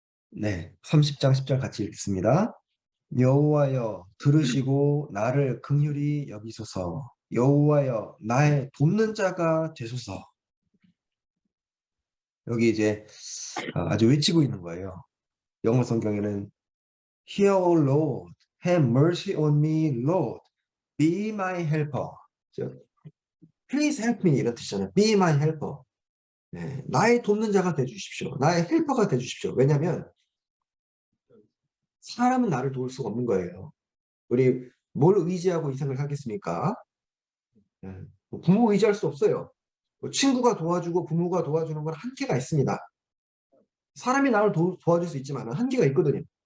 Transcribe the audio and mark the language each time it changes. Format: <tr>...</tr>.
<ko>네, 30장 10절 같이 읽습니다. 여호와여 들으시고 나를 긍휼히 여기소서. 여호와여 나의 돕는 자가 되소서. 여기 이제 아주 외치고 있는 거예요. 영어 성경에는</ko> <en>Hear, O Lord, have mercy on me, Lord, be my helper. Please help me</en> <ko>이런 뜻이잖아요.</ko> <en>Be my helper.</en> <ko>네, 나의 돕는 자가 되주십시오. 나의 헬퍼가 되주십시오. 왜냐하면 사람은 나를 도울 수가 없는 거예요. 우리 뭘 의지하고 이 생을 하겠습니까? 부모 의지할 수 없어요. 친구가 도와주고 부모가 도와주는 건 한계가 있습니다. 사람이 나를 도와줄 수 있지만 한계가 있거든요.</ko>